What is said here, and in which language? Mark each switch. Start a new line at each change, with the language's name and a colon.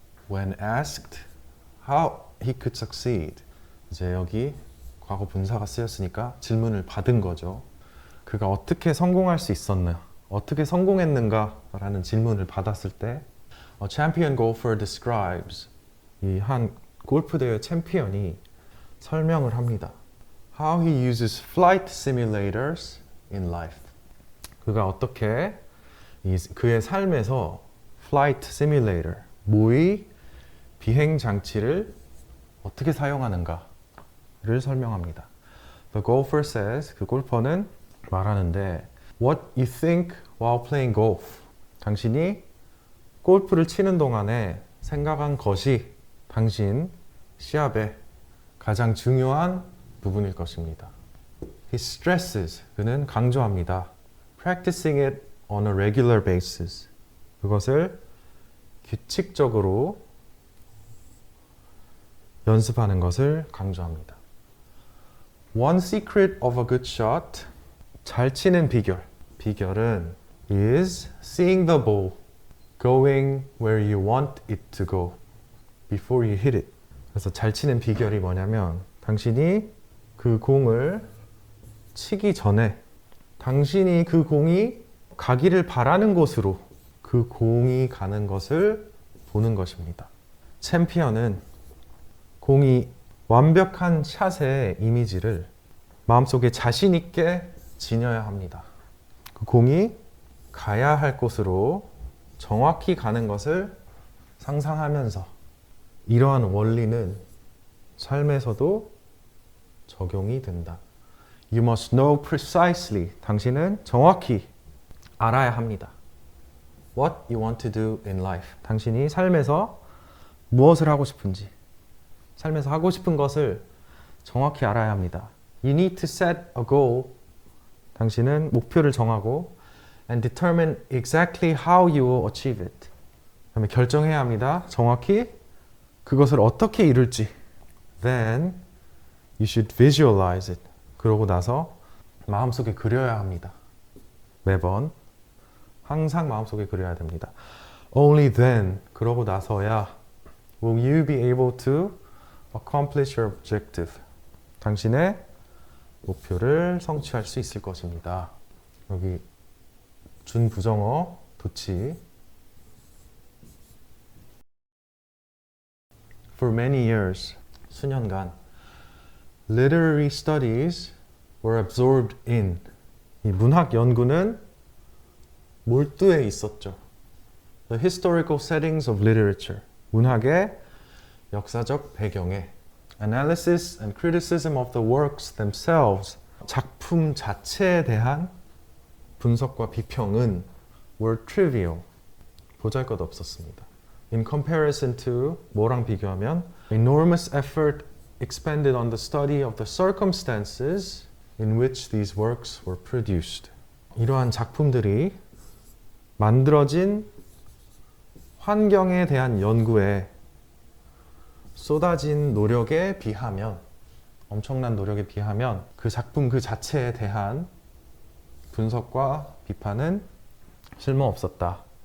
English: when asked how he could succeed.
Korean: 이제 여기 과거 분사가 쓰였으니까 질문을 받은 거죠. 그가 어떻게 성공할 수 있었나? 어떻게 성공했는가? 라는 질문을 받았을 때
English: A champion golfer describes
Korean: 이 한 골프 대회 챔피언이 설명을 합니다.
English: How he uses flight simulators in life.
Korean: 그가 어떻게 그의 삶에서 flight simulator, 모의 비행 장치를 어떻게 사용하는가를 설명합니다.
English: The golfer says,
Korean: 그 골퍼는 말하는데
English: What you think while playing golf.
Korean: 당신이 골프를 치는 동안에 생각한 것이 당신 시합의 가장 중요한 부분일 것입니다.
English: He stresses,
Korean: 그는 강조합니다.
English: Practicing it on a regular basis.
Korean: 그것을 규칙적으로 연습하는 것을 강조합니다.
English: One secret of a good shot.
Korean: 잘 치는 비결. 비결은
English: is seeing the ball going where you want it to go before you hit it.
Korean: 그래서 잘 치는 비결이 뭐냐면 당신이 그 공을 치기 전에 당신이 그 공이 가기를 바라는 곳으로 그 공이 가는 것을 보는 것입니다. 챔피언은 공이 완벽한 샷의 이미지를 마음속에 자신 있게 지녀야 합니다. 그 공이 가야 할 곳으로 정확히 가는 것을 상상하면서 이러한 원리는 삶에서도 적용이 된다.
English: You must know precisely.
Korean: 당신은 정확히 알아야 합니다.
English: What you want to do in life.
Korean: 당신이 삶에서 무엇을 하고 싶은지, 삶에서 하고 싶은 것을 정확히 알아야 합니다.
English: You need to set a goal.
Korean: 당신은 목표를 정하고
English: and determine exactly how you will achieve it.
Korean: 그다음에 결정해야 합니다. 정확히 그것을 어떻게 이룰지.
English: Then you should visualize it.
Korean: 그러고 나서 마음속에 그려야 합니다. 매번 항상 마음속에 그려야 됩니다.
English: Only then,
Korean: 그러고 나서야
English: will you be able to accomplish your objective.
Korean: 당신의 목표를 성취할 수 있을 것입니다. 여기 준부정어 도치.
English: For many years,
Korean: 수년간
English: literary studies were absorbed in.
Korean: 이 문학 연구는 몰두해 있었죠.
English: The historical settings of literature.
Korean: 문학의 역사적 배경에
English: analysis and criticism of the works themselves.
Korean: 작품 자체에 대한 분석과 비평은
English: were trivial.
Korean: 보잘것 없었습니다.
English: In comparison to
Korean: 뭐랑 비교하면
English: enormous effort expended on the study of the circumstances in which these works were produced.
Korean: 이러한 작품들이 만들어진 환경에 대한 연구에 쏟아진 노력에 비하면, 엄청난 노력에 비하면 그 작품 그 자체에 대한 분석과 비판은 쓸모없었다.